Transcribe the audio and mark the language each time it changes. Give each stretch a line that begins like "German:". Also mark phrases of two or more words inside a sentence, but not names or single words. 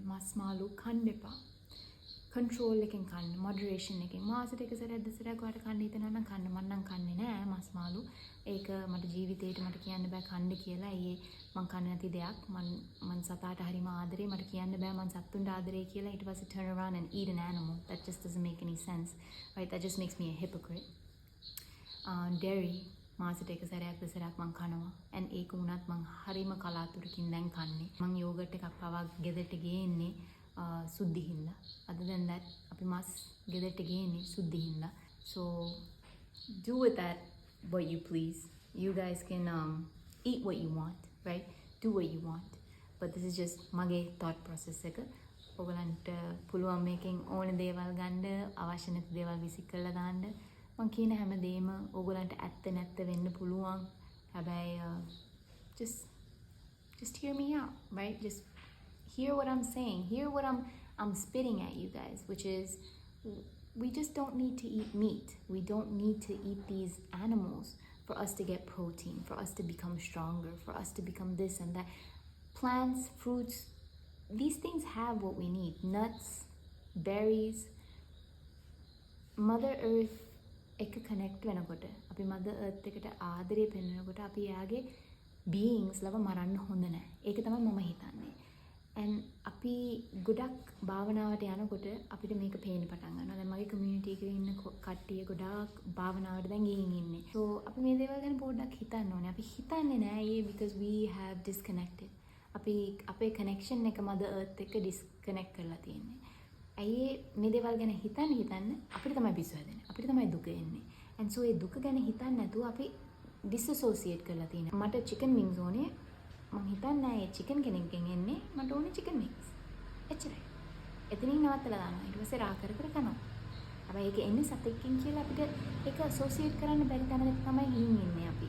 Sinhala: මස් මාළු කන්න එපා. control එකෙන් කන්න, moderation එකෙන්. මාසෙට එක සැරයක් දෙසරයක් වාට කන්න හිතනවා නම් කන්න. මම නම් කන්නේ නෑ මස් මාළු. ඒක මට ජීවිතේට මට කියන්න බෑ කන්න කියලා. මං කන්නේ නැති දෙයක්. මං සතාට හරිම ආදරේ. මට කියන්න බෑ මං සත්තුන්ට ආදරේ කියලා. ඊට පස්සේ
English: turn around and eat an animal. That just doesn't make any sense. right? That just makes me a hypocrite.
Sinhala: dairy මාසෙට එක සැරයක් දෙසරයක් මං කනවා. and ඒක වුණත් මං හරිම කලාතුරකින් දැන් කන්නේ. මං යෝගට් එකක් පවා ගෙදරට ගේන්නේ සුද්ධි හින්දා.
English: other than that
Sinhala: අපි මස් ගෙදරට ගේන්නේ සුද්ධි හින්දා.
English: so do with that what you please. You guys can eat what you want, right? Do what you want. But this is just මගේ thought process එක.
Sinhala: ඔයගලන්ට පුළුවන් මේකෙන් ඕන දේවල් ගන්න, අවශ්‍ය නැති දේවල් විසික් කරලා දාන්න. මං කියන හැම දෙයක්ම ඔයගලන්ට ඇත්ත නැත්ත වෙන්න පුළුවන්.
English: හැබැයි just hear me out, right? Just hear what I'm saying. Hear what I'm spitting at you guys, which is we just don't need to eat meat. We don't need to eat these animals for us to get protein, for us to become stronger, for us to become this and that. Plants, fruits, these things have what we need. Nuts, berries,
Sinhala: Mother Earth එක කනෙක්ට් වෙනකොට අපි මදර් අර්ත් එකට ආදරේ පෙන්වනකොට අපි යාගේ බීයින්ග්ස් ලව මරන්න හොඳ නැහැ. ඒක තමයි මම හිතන්නේ. and අපි ගොඩක් භාවනාවට යනකොට අපිට මේක පේන්න පටන් ගන්නවා. දැන් මගේ community එකේ ඉන්න කට්ටිය ගොඩාක් භාවනාවට දැන් ගිහින් ඉන්නේ. so අපි මේ දේවල් ගැන පොඩ්ඩක් හිතන්න ඕනේ. අපි හිතන්නේ නැහැ
English: because we have disconnected.
Sinhala: අපි අපේ කනෙක්ෂන් එක මදර් අර්ත් එක්ක ඩිස්කනෙක්ට් කරලා තියෙන්නේ. ඇයි මේ දේවල් ගැන හිතන්න අපිට තමයි පිස්සු හැදෙන්නේ. අපිට තමයි දුක එන්නේ.
English: and so
Sinhala: ඒ දුක ගැන හිතන්නේ නැතුව අපි disassociate කරලා තියෙනවා. මට
English: chicken wings
Sinhala: ඕනේ. මං හිතන්නේ නැහැ ඒ chicken කෙනෙක්ගෙන් එන්නේ. මට ඕනේ
English: chicken wings.
Sinhala: එච්චරයි. එතනින් නවත්තලා දානවා. ඊට පස්සේ රා කර කනවා. හැබැයි ඒක එන්නේ සතෙක්ගෙන් කියලා අපිට ඒක associate කරන්න බැරි තැනක තමයි ගිහින් ඉන්නේ අපි.